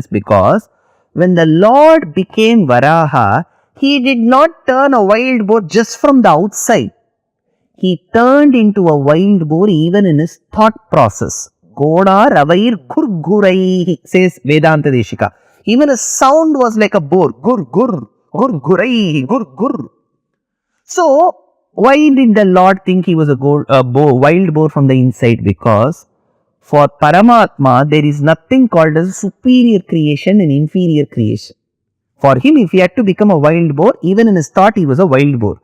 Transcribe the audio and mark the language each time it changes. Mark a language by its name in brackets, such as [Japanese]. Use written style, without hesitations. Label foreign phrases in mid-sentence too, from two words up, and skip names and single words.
[English] Because when the Lord became Varaha, he did not turn a wild boar just from the outside. He turned into a wild boar even in his thought process. Goda Ravair Gurgurai, says Vedanta Deshika. Even his sound was like a boar. Gur, gur, gur, gurai, gur, gur. So, why did the Lord think he was a wild boar from the inside? Because for Paramatma, there is nothing called as superior creation and inferior creation. For him, if he had to become a wild boar, even in his thought, he was a wild boar.